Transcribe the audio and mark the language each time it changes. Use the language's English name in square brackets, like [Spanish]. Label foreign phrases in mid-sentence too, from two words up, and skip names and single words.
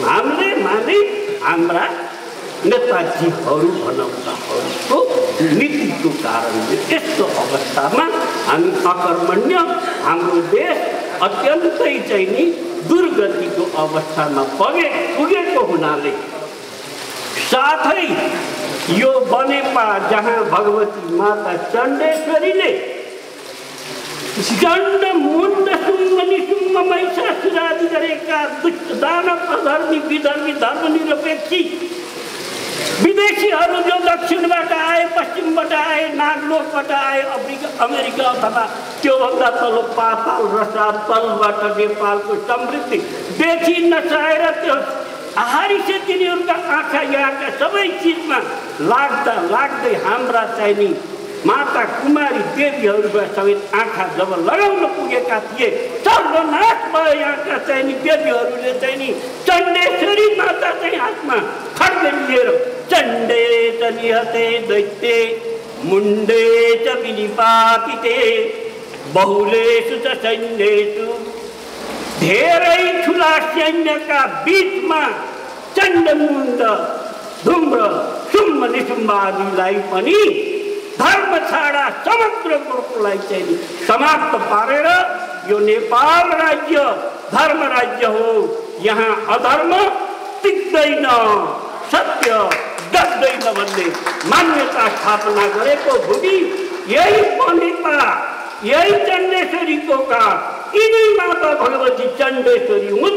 [Nepali] हामीले माने हाम्रा नेताजीहरू भनाउँदाहरूको नीतिको कारणले यस्तो अवस्थामा हामी अकर्मण्य, हाम्रो देश अत्यन्तै चाहिँ नि दुर्गतिको अवस्थामा पुगेको हुनाले, साथै यो बनेपा जहाँ भगवती माता चण्डेश्वरीले चण्ड मुण्ड सुम्म निसुम्म महिषासुरादि गरेका दुष्ट दानव अधर्मी विधर्मी धर्मनिरपेक्षी विदेशीहरू जो दक्षिणबाट आए, पश्चिमबाट आए, नागलोकबाट आए, अमेरिका अथवा त्योभन्दा तल पाताल रसातलबाट नेपालको समृद्धिदेखि नचाहेर त्यो हारिसे तिनीहरूका आँखा यहाँका सबै चिजमा लाग्दै हाम्रा चाहिँ नि माता कुमारी देवीहरूका समेत आँखा जब लगाउन पुगेका थिए, सर्वनाश भयो यहाँका चाहिँ नि देवीहरूले चाहिँ नि चण्डेश्वरी माता चाहिँ हातमा खड्ग लिएर [Sanskrit] चण्डे च निहते दैत्ये मुण्डे च विनिपातिते बहुलेषु च सैन्येषु, [Nepali] धेरै ठुला सैन्यका बीचमा चण्डमुण्ड धुम्र शुम्भ निशुम्भ आदिलाई पनि धर्म छाडा समग्र कुरोलाई चाहिँ समाप्त पारेर यो नेपाल राज्य धर्म राज्य हो, यहाँ अधर्म टिक्दैन, सत्य डट्दैन भन्ने मान्यता स्थापना गरेको भूमि यही बनेपा, यही चण्डेश्वरीको का यिनै माता भगवती चण्डेश्वरी हुन्।